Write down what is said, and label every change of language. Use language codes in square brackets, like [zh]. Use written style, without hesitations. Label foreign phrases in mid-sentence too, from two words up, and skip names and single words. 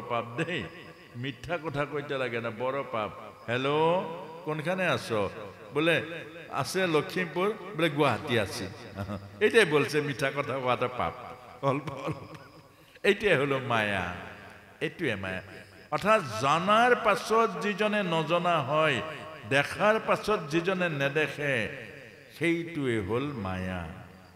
[bn] পাপ দেই মিঠা কথা কইতে লাগে না বড় পাপ হ্যালো কোনখানে আছো বলে আছে লক্ষ্মীপুর বলে গুয়াহাটি আছি এইটাই বলছে মিঠা কথা কোয়াটা পাপ অল্প অল্প এইটাই হলো মায়া [as] এইটোৱে মায়া অর্থাৎ জানার পাছত যিজনে নজনা হয় দেখার পাছত যিজনে নেদেখে সেইটোৱে হল মায়া